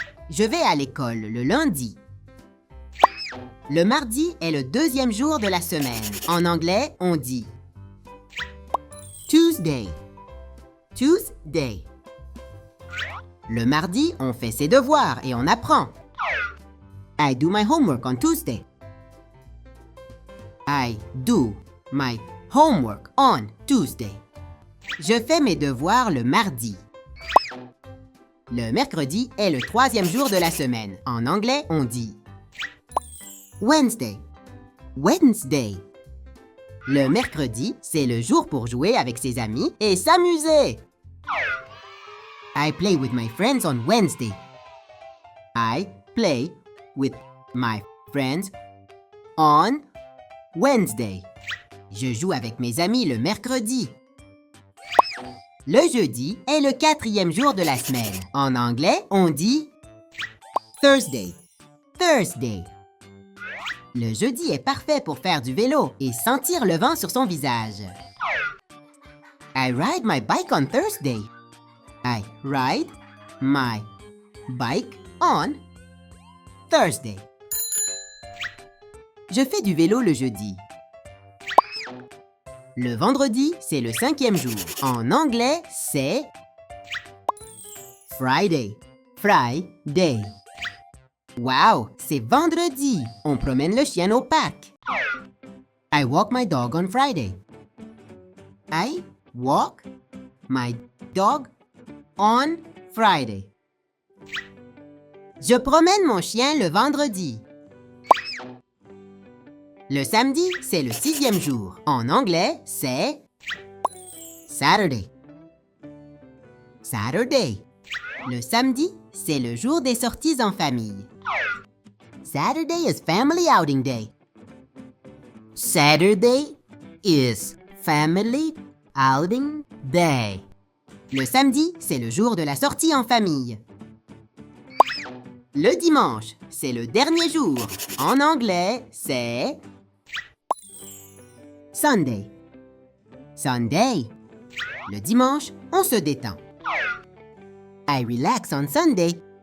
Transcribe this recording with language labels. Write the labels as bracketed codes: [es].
[fr] Je vais à l'école le lundi. Le mardi est le deuxième jour de la semaine. En anglais, on dit Tuesday. Tuesday. Le mardi, on fait ses devoirs et on apprend. [en] I do my homework on Tuesday. I do my homework on Tuesday. [fr] Je fais mes devoirs le mardi. Le mercredi est le troisième jour de la semaine. En anglais, on dit Wednesday. Wednesday. Le mercredi, c'est le jour pour jouer avec ses amis et s'amuser. [en] I play with my friends on Wednesday. I play with my friends on Wednesday. [fr] Je joue avec mes amis le mercredi. Le jeudi est le quatrième jour de la semaine. En anglais, on dit Thursday. Thursday. Le jeudi est parfait pour faire du vélo et sentir le vent sur son visage. [en] I ride my bike on Thursday. I ride my bike on Thursday. [fr] Je fais du vélo le jeudi. Le vendredi, c'est le cinquième jour. En anglais, c'est Friday. Friday. Wow, c'est vendredi. On promène le chien au parc. [en] I walk my dog on Friday. I walk my dog on Friday. [fr] Je promène mon chien le vendredi. Le samedi, c'est le sixième jour. En anglais, c'est Saturday. Saturday. Le samedi, c'est le jour des sorties en famille. [en] Saturday is family outing day. Saturday is family outing day. [fr] Le samedi, c'est le jour de la sortie en famille. Le dimanche, c'est le dernier jour. En anglais, c'est Sunday. Sunday. Le dimanche, on se détend. [en] I relax on Sunday.